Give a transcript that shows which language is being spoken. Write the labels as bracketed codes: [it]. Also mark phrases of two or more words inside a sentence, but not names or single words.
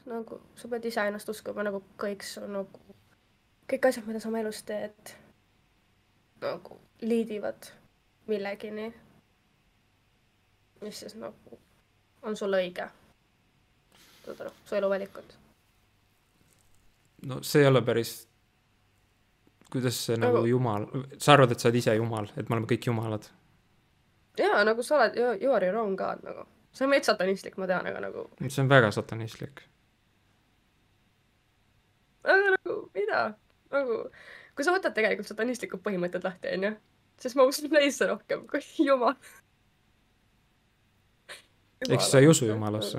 [et] Nagu, sa pead ise ennast uskuma nagu kõik asjad, mida sa oma elus teed, nagu liidivad millegini, mis siis nagu on sulle õige. Su eluvalikud. No see ei ole päris, kuidas see nagu Jumal, sa arvad, et sa oled ise Jumal, et me oleme kõik Jumalad? Jaa, nagu sa oled, [en] you are your own God, [et] nagu. See on meid satanistlik, ma tean, aga nagu. See on väga satanistlik. Aga nagu, mida? Nagu, kui sa võtad tegelikult satanistlikud põhimõtted lahti, on ju? Sest ma usun neisse rohkem kui Jumal. Eks sa ei usu Jumalasse?